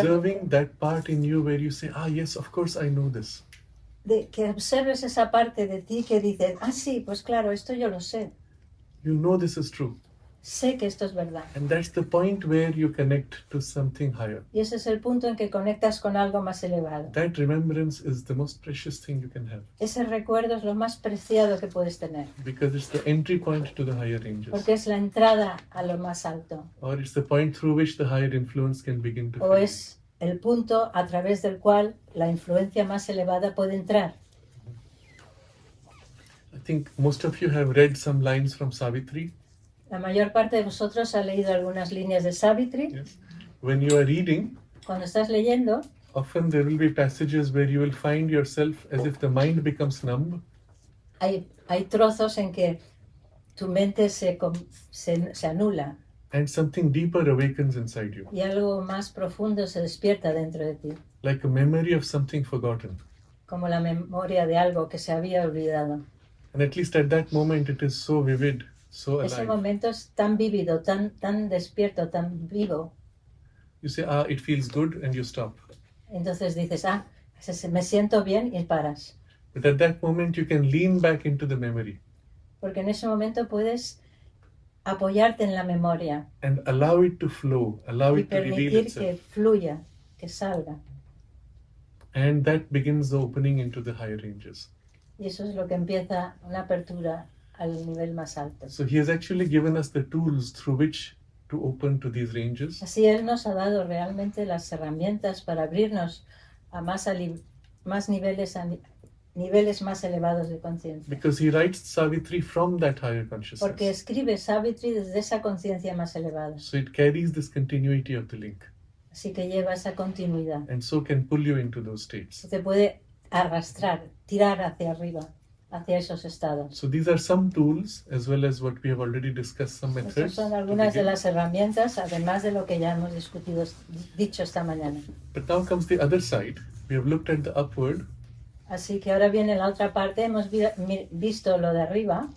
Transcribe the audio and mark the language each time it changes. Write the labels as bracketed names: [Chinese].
[English] observing that part in you where you say, yes, of course I know this. [Spanish] de que observes esa parte de ti que dice, sí, pues claro, esto yo lo sé. [English] You know this is true. [Spanish] Sé que esto es verdad. [English] And that's the point where you connect to something higher. [Spanish] Y ese es el punto en que conectas con algo más elevado. [English] That remembrance is the most precious thing you can have, [Spanish] Ese recuerdo es lo más preciado que puedes tener, [English] because it's the entry point to the higher ranges, [Spanish] porque es la entrada a lo más alto, [English] or it's the point through which the higher influence can begin to [Spanish] o [English] flow. [Spanish] es el punto a través del cual la influencia más elevada puede entrar. [English] I think most of you have read some lines from Savitri. [Spanish] La mayor parte de vosotros ha leído algunas líneas de Savitri. [English] Yes. When you are reading, [Spanish] Cuando estás leyendo, [English] often there will be passages where you will find yourself as if the mind becomes numb, [Spanish] hay trozos en que tu mente se anula [English] and something deeper awakens inside you, [Spanish] y algo más profundo se despierta dentro de ti, [English] like a memory of something forgotten. [Spanish] como la memoria de algo que se había olvidado. [English] And at least at that moment it is so vivid, so [Spanish] Ese [English] alive. [Spanish] momento es tan vívido, tan despierto, tan vivo. [English] You say, it feels good, and you stop. [Spanish] Entonces dices, me siento bien y paras. [English] But at that moment you can lean back into the memory [Spanish] Porque en ese momento puedes apoyarte en la memoria [English] and allow it to flow, allow [Spanish] y [English] it to reveal [Spanish] permitir que [English] itself. [Spanish] fluya, que salga. [English] And that begins the opening into the higher ranges. [Spanish] Y eso es lo que empieza una apertura al nivel más alto. [English] So he has actually given us the tools through which to open to these ranges. [Spanish] Así Él nos ha dado realmente las herramientas para abrirnos a más niveles, niveles más elevados de conciencia. [English] Because he writes Savitri from that higher [Spanish] Porque [English] consciousness. [Spanish] escribe Savitri desde esa conciencia más elevada. [English] So it carries this continuity of the link, [Spanish] Así que lleva esa continuidad. [English] and so can pull you into those states. [Spanish] Te puede arrastrar, tirar hacia arriba, hacia esos estados. [English] So these are some tools, as well as what we have already discussed, some [Spanish] Estas [English] methods. [Spanish] son [English] to [Spanish] algunas de [English] begin. [Spanish] las herramientas, además de lo que ya hemos dicho esta mañana. [English] But now comes the other side. We have looked at the upward, [Spanish] Así que ahora viene la otra parte. Hemos visto lo de arriba,